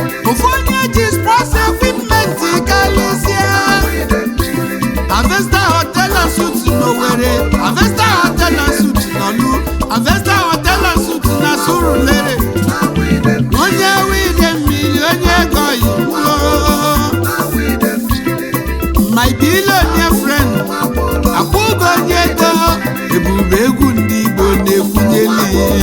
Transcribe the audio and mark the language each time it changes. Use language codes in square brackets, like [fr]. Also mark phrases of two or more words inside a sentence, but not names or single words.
[ig] Ofu onye ji [en] sports equipment [ig] karịsịa. Avesta Hotel and Suites n'Owerri. Avesta Hotel and Suites n'Olu. Avesta Hotel and Suites na Surulere. Onye Wide Mmiri, onye ego oyibo. [en] My billionaire friend, [ig] akwụgo onye ego, ebube egwu ndị Igbo na-ekwunyeli.